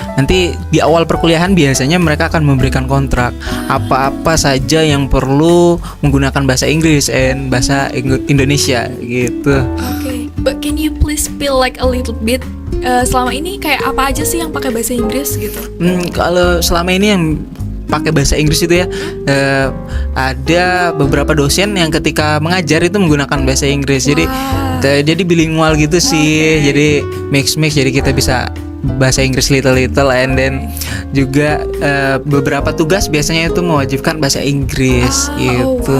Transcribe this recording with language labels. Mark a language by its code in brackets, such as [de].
[id] Nanti di awal perkuliahan biasanya mereka akan memberikan kontrak apa-apa saja yang perlu menggunakan bahasa Inggris dan bahasa Indonesia gitu. [en] Okay, but can you please spill like a little bit? [id] Selama ini kayak apa aja sih yang pakai bahasa Inggris gitu? Kalau selama ini yang pakai bahasa Inggris itu ya, ada beberapa dosen yang ketika mengajar itu menggunakan bahasa Inggris. Jadi bilingual gitu sih. Jadi mix jadi kita bisa bahasa Inggris [en] little and then [id] juga beberapa tugas biasanya itu mewajibkan bahasa Inggris gitu.